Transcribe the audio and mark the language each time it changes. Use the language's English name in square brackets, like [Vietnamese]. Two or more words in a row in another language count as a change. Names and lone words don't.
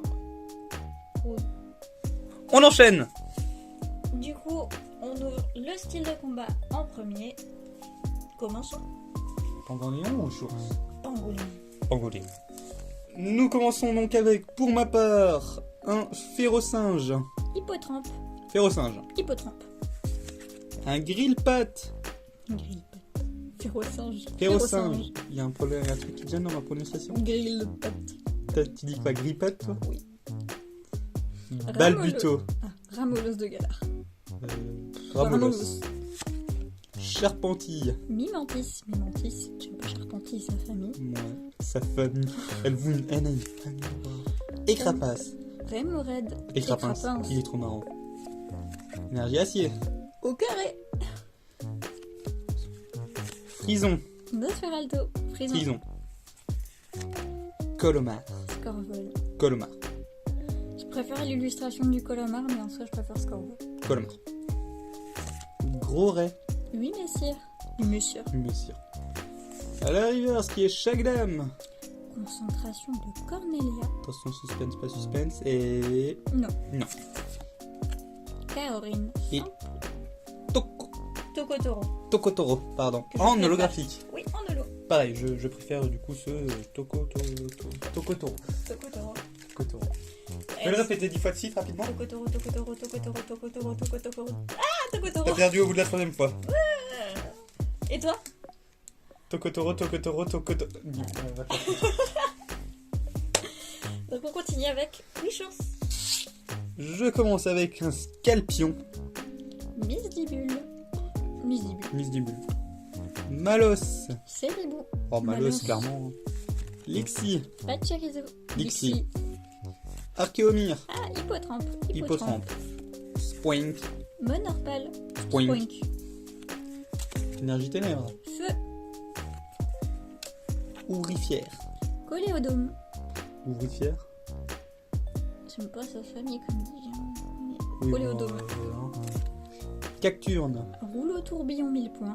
[French] Ouais. On enchaîne. Du coup, on ouvre le style de combat en premier. Commençons. Pangolin ou source? Pangolin. Pangolin. Nous commençons donc avec, pour ma part, un férocinge. Hippotrampe. Férocinge. Hippotrampe. Un grille-patte. Grille-patte. Férocinge. Férocinge. Il y a un problème, un truc qui te gêne dans ma prononciation. Grille-patte. Tu dis quoi, grille-patte, toi? Oui. Balbuto. Ah, Ramolos de Galar. Ramolos. Charpentille. Mimantis. Mimantis. J'aime pas Charpentille, sa famille. Ouais, sa famille. Elle a une famille. Écrapace. Rémored. Écrapince. Il est trop marrant. Énergie acier. Au carré. Frison. Nosferalto. Frison. Frison. Colomar. Scorvol. Colomar. Je préfère l'illustration du Colomar, mais en soi, je préfère Scorvol. Colomar. Gros ray. Oui, messire. Monsieur. Monsieur. À la rivière, ce qui est Chagdam. Concentration de Cornelia. Attention, suspense, pas suspense. Et. Non. Non. Kaorin. Et. Tokotoro. Tokotoro, pardon. Que je En préfère. holographique. Oui, en holo. Pareil, je préfère du coup ce Tokotoro. Tokotoro. Tokotoro. Tu peux le répéter 10 fois de suite rapidement? Tokotoro. Ah, Tokotoro. T'as perdu au bout de la 3ème fois. Et toi? Tokotoro. Donc on continue avec Wichance. Je commence avec un Scalpion. Misdibule. Misdibule. Malos. Céribou. Oh, Malos, clairement. Lixie. Pachirizo. Lixie. Archéomir. Ah, Hippotrampe. Hippotrampe. Spoink. Monorpal. Spoink. Énergie ténèbres. Feu. Ouvrifière. Coléodome. Ouvrifière. J'aime pas sa famille comme dit. Oui, Coléodome. Cacturne. Rouleau tourbillon 1000 points.